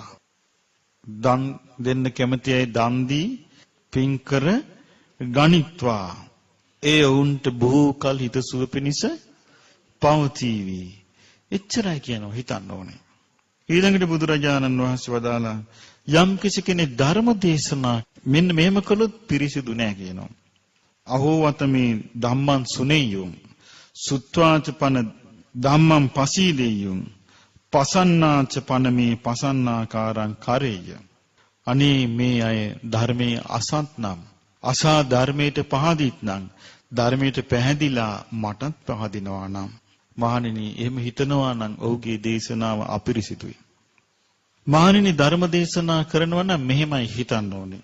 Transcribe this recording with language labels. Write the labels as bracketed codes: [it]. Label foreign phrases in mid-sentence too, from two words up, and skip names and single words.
[si] දන් දෙන්න කැමති අය දන් දී පින් කර ගනිත්වා. ඒ වුන්ට බොහෝ කල හිතසුව පිණිස පවතිවි. එච්චරයි කියනවා හිතන්න ඕනේ. ඊළඟට බුදුරජාණන් වහන්සේ වදාලා යම් කිසි කෙනෙක් ධර්ම දේශනා මෙන්න මෙහෙම කළොත් පිරිසිදු නෑ කියනවා. [pi] අහෝ වතමේ ධම්මං සුනේයුම් සුත්වාච පන ධම්මං පසීදෙය්‍යුම් පසන්නාච පනමේ පසන්නාකාරං කරේය. [si] අනේ මේ අය ධර්මයේ අසත් නම් අසා ධර්මයට පහදිත් නම් ධර්මයට පැහැදිලා මටත් පහදිනවා නම් මහණෙනි එහෙම හිතනවා නම් ඔහුගේ දේශනාව අපිරිසිදුයි. මහණෙනි ධර්ම දේශනා කරනවා නම් මෙහෙමයි හිතන්න ඕනේ.